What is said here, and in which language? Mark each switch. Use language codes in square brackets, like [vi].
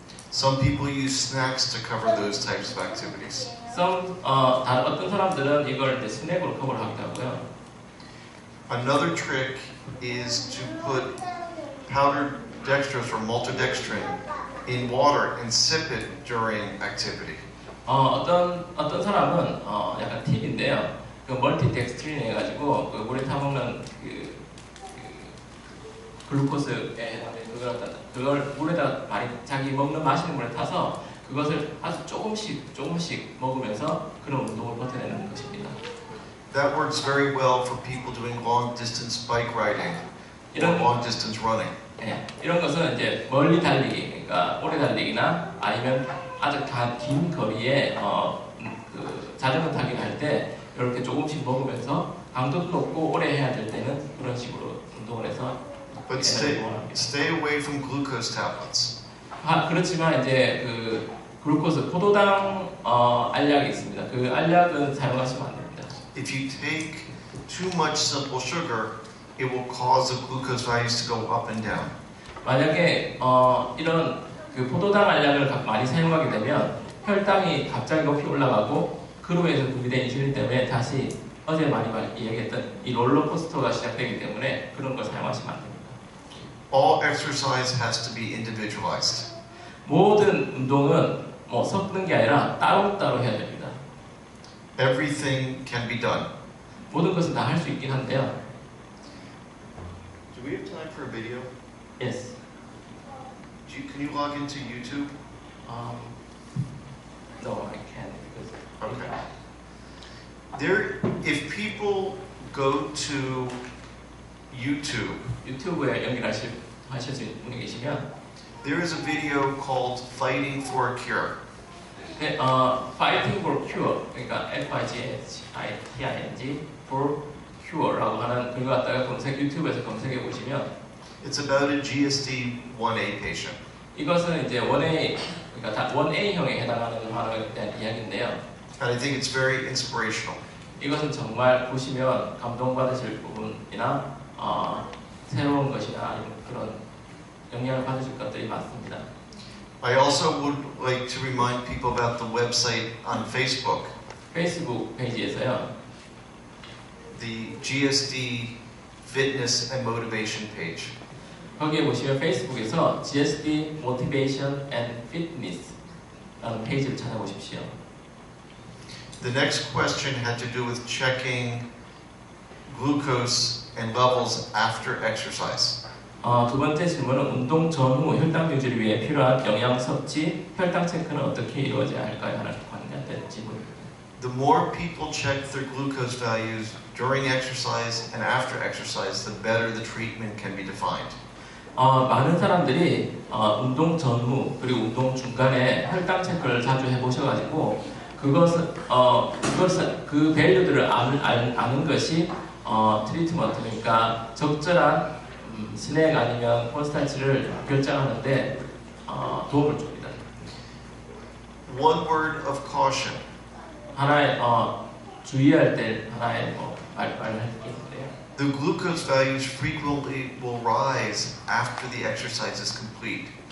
[en] Some people use snacks to cover those types of activities. [ko] 다른 어떤 사람들은 이걸 이제 스낵으로 커버를 하기도 하고요. [en] Another trick is to put powdered dextrose or maltodextrin in water and sip it during activity. [ko] 어떤 사람은 약간 팁인데요. 그 멀티덱스트린 해가지고 그 물에 타먹는 그 글루코스에 해당되는 그걸 물에다 많이 자기 마시는 물에 타서 그것을 아주 조금씩 먹으면서 그런 운동을 버텨내는 것입니다. [en] That works very well for people doing long distance bike riding or long distance running. [ko] 이런 것은 이제 멀리 달리기, 그러니까 오래 달리기나 아니면 아주 긴 거리에 그 자전거 타기를 할 때 이렇게 조금씩 먹으면서 강도도 높고 오래 해야 될 때는 그런 식으로 운동을 해서 [en] But stay away from glucose tablets. [ko] 그렇지만 이제 그 글루코스 포도당 알약이 있습니다. 그 알약은 사용하시면 안 됩니다. [en] If you take too much simple sugar, it will cause the glucose values to go up and down. [ko] 만약에 이런 그 포도당 알약을 많이 사용하게 되면 혈당이 갑자기 높이 올라가고 그로 인해서 분비된 인슐린 때문에 다시 어제 많이 이야기했던 이 롤러코스터가 시작되기 때문에 그런 걸 사용하시면 안 됩니다. [en] All exercise has to be individualized. [ko] 모든 운동은 섞는 게 아니라 따로따로 해야 됩니다. [en] Everything can be done. [ko] 모든 것은 다 할 수 있긴 한데요. [en] Do we have time for a video? Yes. Can you log into YouTube? No, I can't because. Okay. If people go to YouTube, [ko] 유튜브에 연결하실 분이 계시면 [en] there is a video called "Fighting for a Cure." [ko] Fighting for Cure, 그러니까 FIGHTING for Cure라고 하는 그거 갖다가 유튜브에서 검색해 보시면 [en] It's about a GSD 1A patient. [ko] 이것은 이제 1A, 그러니까 1A형에 해당하는 환자에 대한 이야기인데요. [en] And I think it's very inspirational. [ko] 이것은 정말 보시면 감동받으실 부분이나 새로운 것이나 아니면 그런 영향을 받으실 것들이 많습니다. [en] I also would like to remind people about the website on Facebook. [ko] 페이스북 페이지에서요. [en] The GSD Fitness and Motivation page. [ko] 거기에 보시면 페이스북에서 GSD Motivation and Fitness라는 페이지를 찾아보십시오. [en] The next question had to do with checking glucose and levels after exercise. [ko] 두 번째 질문은 운동 전후 혈당 유지를 위해 필요한 영양 섭취, 혈당 체크는 어떻게 이루어져야 할까요? 하는 관련된 질문입니다. [en] The more people check their glucose values during exercise and after exercise, the better the treatment can be defined. [ko] 많은 사람들이 운동 전후 그리고 운동 중간에 혈당 체크를 자주 해보셔가지고 그것은 그 밸류들을 아는 것이 트리트먼트, 그러니까 적절한 스낵 아니면 콘스탄츠를 결정하는데 도움을 줍니다. [en] One word of caution. [ko] 하나의 주의할 때 하나의 말할 게 있는데요. [en] The glucose values frequently will rise after the exercise is complete.